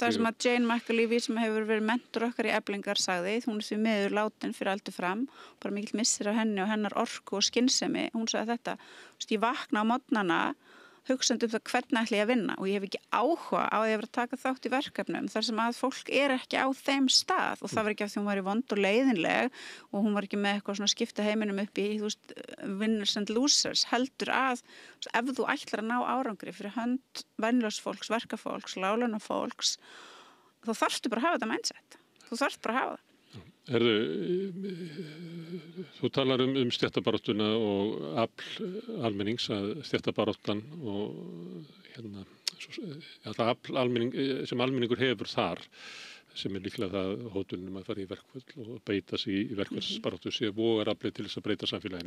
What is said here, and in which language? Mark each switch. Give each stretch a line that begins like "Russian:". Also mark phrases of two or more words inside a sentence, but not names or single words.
Icelandic: Það sem að Jane McAlevey sem hefur verið mentor okkar í Eflingar sagði, hún því miður látin fyrir aldur fram, bara mikill missir af henni og hennar orku og skynsemi, hún sagði þetta, ég vakna á morgnana hugsandi það hvernig ætla ég að vinna og ég hef ekki áhuga á því að vera að taka þátt í verkefnum þar sem að fólk ekki á þeim stað og það var ekki af því hún var í vond og leiðinleg og hún var ekki með eitthvað svona skipta heiminum upp í
English: winners and losers
Icelandic: heldur að ef þú ætlar að ná árangri fyrir hönd venjulegs fólks, verkafólks, láglaunafólks þá þarftu bara að hafa þetta mindset þú þarft bara að hafa það. Þú talar stéttabaráttuna og afl almennings að stéttabaráttan og afl almenning sem almenningur hefur þar sem líklega það hótunum að fara í verkföll og beita sig í verkfallsbaráttu sé vogar aflið til þess að breyta samfélaginu.